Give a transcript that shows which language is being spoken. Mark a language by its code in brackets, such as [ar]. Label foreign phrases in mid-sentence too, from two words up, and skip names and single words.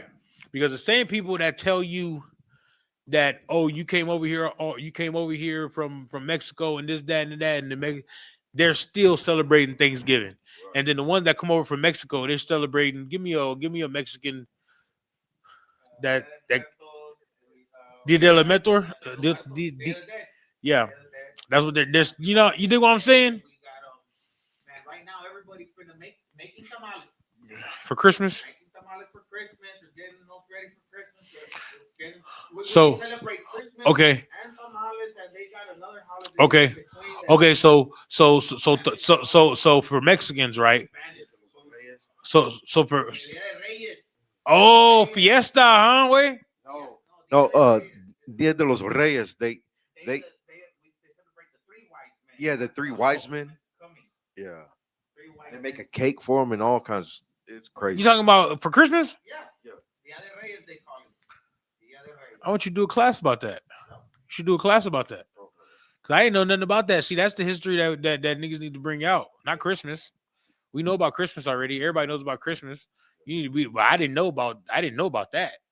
[en] Because the same people that tell you that, oh, you came over here from Mexico and this, that, and that, and they're still celebrating Thanksgiving. And then the ones that come over from Mexico, they're celebrating. Give me a Mexican that Dia de la Mentor. Yeah, that's what they're. You dig what I'm saying? Man, right now everybody's making tamales For Christmas. Making tamales for Christmas. Or getting ready for Christmas. So we celebrate Christmas okay. And tamales, and they got another holiday. Okay. So for Mexicans, right? So for fiesta, huh? Wait. No, Dia de los Reyes. They celebrate the three wise men. Yeah, the three wise men. Yeah. They make a cake for them and all kinds. It's crazy. You talking about for Christmas? Yeah. Dia de Reyes, they call it. I want you to do a class about that. You should do a class about that. Cause I didn't know nothing about that. See, that's the history that niggas need to bring out. Not Christmas. We know about Christmas already. Everybody knows about Christmas. You need to be. But I didn't know about that. I didn't know about that.